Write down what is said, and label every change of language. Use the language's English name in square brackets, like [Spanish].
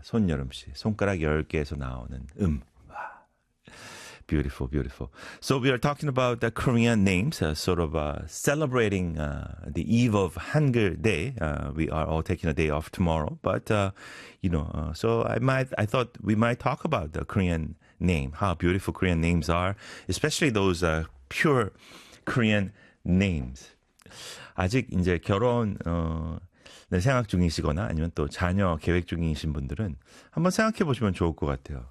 [Korean] 손여름 씨, 손가락 10개에서 나오는 음. [English] Beautiful, beautiful. So we are talking about the Korean names, sort of celebrating the eve of Hangul Day. We are all taking a day off tomorrow. But, you know, so I thought we might talk about the Korean name, how beautiful Korean names are, especially those pure Korean names. [Korean] 아직 이제 결혼 생각 중이시거나 아니면 또 자녀 계획 중이신 분들은 한번 생각해 보시면 좋을 것 같아요.